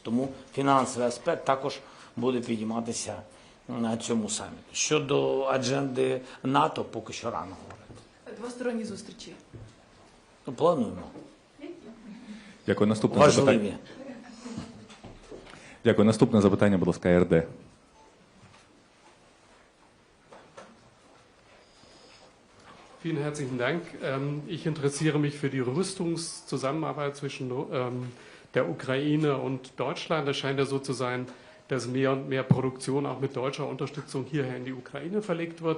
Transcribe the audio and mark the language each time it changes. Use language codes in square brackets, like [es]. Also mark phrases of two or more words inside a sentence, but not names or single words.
[uk] Тому фінансовий аспект також буде підійматися на цьому саміті. Щодо адженди НАТО, поки що рано говорити. Двосторонні зустрічі. Плануємо. Дякую. Наступне Важливі. запитання. Дякую. Наступне запитання, будь ласка, РД. [de] Vielen herzlichen Dank. Ich interessiere mich für die Rüstungszusammenarbeit zwischen der Ukraine und Deutschland. Es scheint ja so zu sein, dass mehr und mehr Produktion auch mit deutscher Unterstützung hierher in die Ukraine verlegt wird.